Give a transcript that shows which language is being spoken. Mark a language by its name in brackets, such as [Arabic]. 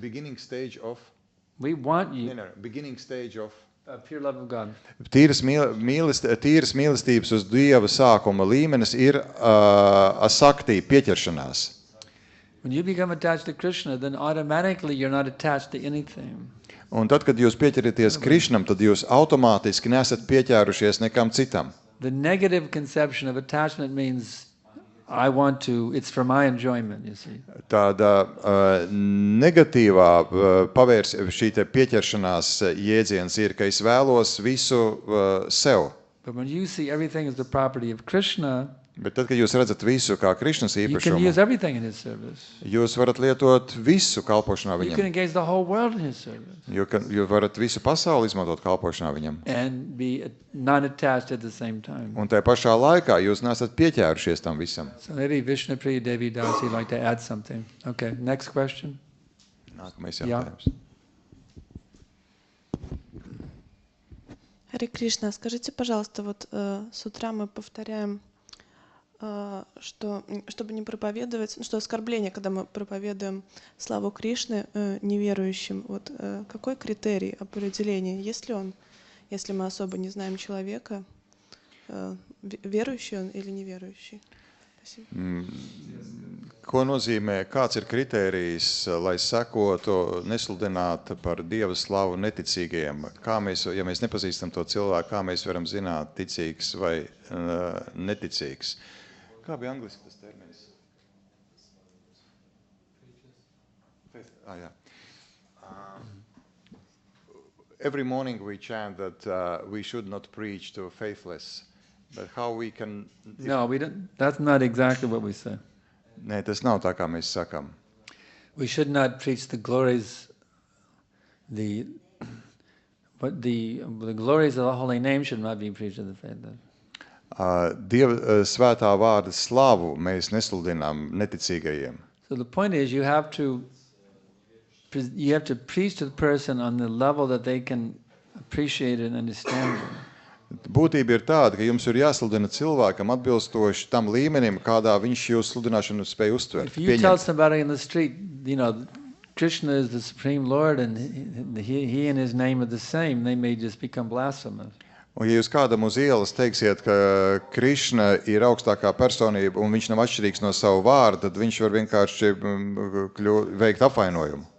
[English] Beginning stage of. We want you. Beginning stage of. Pure love of God. [Latvian] Tīras mīlestības uz Dieva sākuma līmenis ir asakti, pieķeršanās. [English] When you become attached to Krishna, then automatically you're not attached to anything. [Latvian] Un tad, kad jūs pieķeraties Krišnam, tad jūs automātiski nesat pieķērušies nekam citam. [English] The negative conception of attachment means it's for my enjoyment, you see. [Latvian] Tāda negatīvā šī te pieķeršanās jēdziens ir, ka es vēlos visu sev. [English] But when you see everything as the property of Krishna, [Latvian] bet tad, kad jūs redzat visu kā Krišnas [English] you [Latvian] īpašumu, [English] can use everything in his service. [Latvian] Jūs varat lietot visu kalpošanā [English] You [Latvian] viņam. [English] can engage the whole world in his service. [Latvian] Jūs varat visu pasauli izmantot kalpošanā viņam. [English] And be not attached at the same time. [Latvian] Un tajā pašā laikā jūs nesat pieķērušies tam visam. [English] So maybe Vishnupriya Devi Das, you'd like to add something. Okay, next question. [Latvian] Nākamais jautājums. [Russian] Харе Кришна, скажите, пожалуйста, вот с утра мы повторяем, что чтобы не проповедовать, что оскорбление, когда мы проповедуем славу Кришны неверующим, вот какой критерий определения, есть ли он, если мы особо не знаем человека, верующий он или неверующий? [Latvian] Ko nozīmē, kāds ir kritērijs, lai sekotu, nesludinātu par Dieva slavu neticīgajiem? Ja mēs nepazīstam to cilvēku, kā mēs varam zināt, ticīgs vai neticīgs? Kā bija angliski tas termins? Jā. [English] every morning we chant that we should not preach to faithless, but how we can... No, we don't. That's not exactly what we say. [Latvian] Nē, tas nav tā, kā mēs sakam. [English] We should not preach the glories, but the glories of the holy name should not be preached to the faithless. [Latvian] Dieva svētā vārda slavu mēs nesludinām neticīgajiem. [English] So the point is, you have to preach to the person on the level that they can appreciate and understand it. [Latvian] Būtība ir tāda, ka jums ir jāsludina cilvēkam atbilstoši tam līmenim, kādā viņš jūsu sludināšanu spēj uztvert. [English] If you tell somebody in the street, Krishna is the Supreme Lord and he and his name are the same, they may just become blasphemous. [Latvian] Un ja jūs kādam uz ielas teiksiet, ka Krišna ir augstākā personība un viņš nav atšķirīgs no savu vārdu, tad viņš var vienkārši veikt apvainojumu.